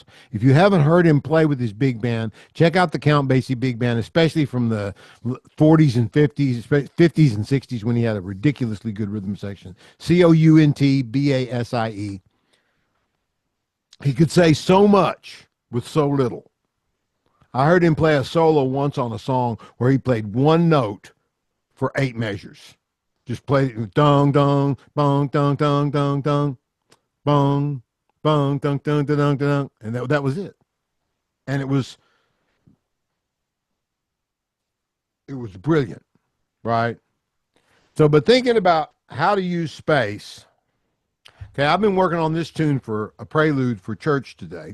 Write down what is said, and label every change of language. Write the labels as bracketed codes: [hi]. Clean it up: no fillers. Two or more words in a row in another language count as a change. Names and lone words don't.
[en] If you haven't heard him play with his big band, check out the Count Basie big band, especially from the 40s and 50s, 50s and 60s when he had a ridiculously good rhythm section. Countbasie. He could say so much with so little. I heard him play a solo once on a song where he played one note for 8 measures. Just played it dong dong bong dong dong dong dong bong bong dong dong dong dong dong, and that was it. And it was brilliant, right? So, but thinking about how to use space. Okay, I've been working on this tune for a prelude for church today.